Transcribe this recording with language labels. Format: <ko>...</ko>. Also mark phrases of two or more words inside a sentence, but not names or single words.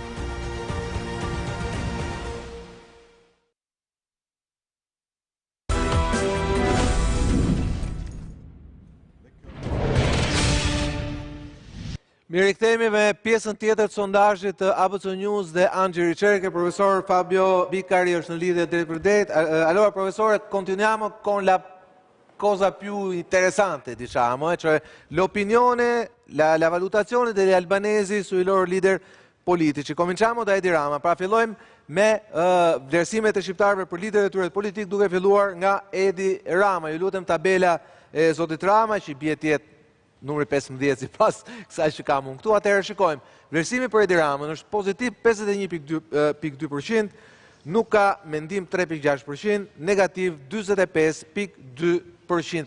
<sq>Mirë rikthehemi me pjesën tjetër të sondazhit të ABC News dhe Angel Ricerche. Profesor Fabio Vicari është në lidhje drejt për drejt.</sq> <it>Allora professore, continuiamo con la cosa più interessante, diciamo, cioè l'opinione, la valutazione degli albanesi sui loro leader politici. Cominciamo da Edi Rama.</it> <sq>Pra fillojmë me vlerësimet e shqiptarëve për liderët e tyre politik, duke filluar nga Edi Rama. Ju lutem tabela e zotit Rama që bie të jetë numri 15 sipas kësaj që kam unë këtu. Atëherë shikojmë. Vlerësimi për Edi Ramën është pozitiv 51.2%, nuk ka mendim 3.6%, negativ 45.2%.</sq>